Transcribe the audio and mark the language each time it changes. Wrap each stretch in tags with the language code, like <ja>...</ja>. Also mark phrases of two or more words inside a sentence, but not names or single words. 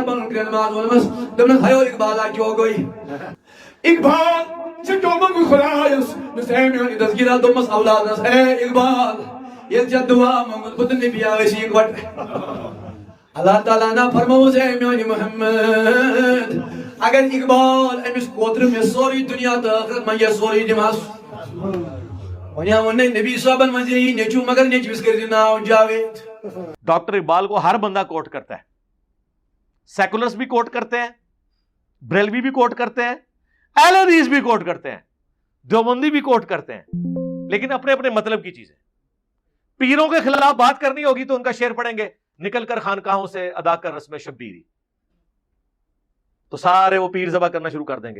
<ks>پنُن کرٛٮ۪ن ماز ووٚنمس دوٚپنس ہیو اقبالا کیوں گوٚے اقبال ژےٚ کیوں منٛگُے خۄدایس دوٚپُس اے میون دستگیرا دوٚپمس اولادس اے اقبال ییٚلہِ ژےٚ دعا موٚنگُت بہٕ تہٕ نبی ٲسی اِکوٹہٕ اللہ تعالیٰ نا فرمووُس اے میون محمد اگر اقبال أمِس کوترٕ مےٚ سورُے دُنیا تہٕ ٲخرت منٛگہِ سورُے دِمہس وۄنۍ ووٚن نبی صٲبن منٛز یی نیٚچوٗ مگر نیٚچوِس کٔرۍزِ ناو جاوید</ks> <ur>ڈاکٹر اقبال کو ہر بندہ کوٹ کرتا ہے، سیکولرس بھی کوٹ کرتے ہیں، بریلوی بھی کوٹ کرتے ہیں، اہل حدیث بھی کوٹ کرتے ہیں، دیوبندی بھی کوٹ کرتے ہیں، لیکن اپنے اپنے مطلب کی چیزیں. پیروں کے خلاف بات کرنی ہوگی تو ان کا شعر پڑھیں گے، نکل کر خانقاہوں سے ادا کر رسم شبیری، تو سارے وہ پیر ذبح کرنا شروع کر دیں گے.</ur>